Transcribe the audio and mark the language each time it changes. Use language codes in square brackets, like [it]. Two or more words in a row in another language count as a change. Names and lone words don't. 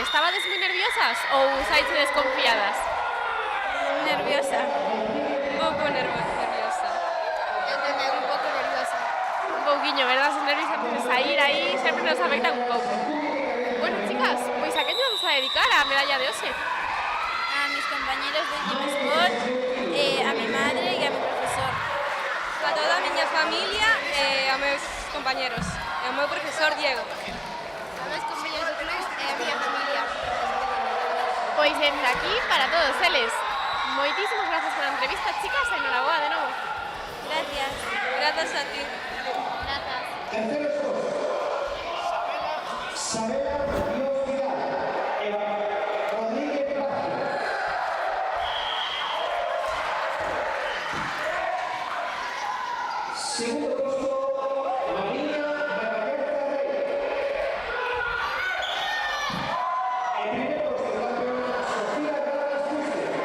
[gl] Estabades moi nerviosas ou saíche desconfiadas? [es] Nerviosa. Un poco nerviosa. [gl] Eu tamén un pouco nerviosa. Un pouquiño, verdad? Os nervios antes de sair aí sempre nos afectan un pouco. Bueno, chicas, pois a que nos vamos a dedicar a medalla de hoxe? [es] A mis compañeros de Team Sport, a mi madre y a mi profesor. [gl] A toda a miña familia e a meus compañeros. E ao meu profesor Diego. A meus compañeros do club e a miña familia. Pois dende aquí para todos eles. Moitísimas grazas pola entrevista, chicas, e enhoraboa de novo. [es] Gracias. Gracias a ti. [gl] Grazas. [es] Sabela Dios Vidal, Eva Rodríguez Plácido. Segundo puesto, Marina Bernabé Rey. El primer puesto, campeón, Sofía Gradas Fuste.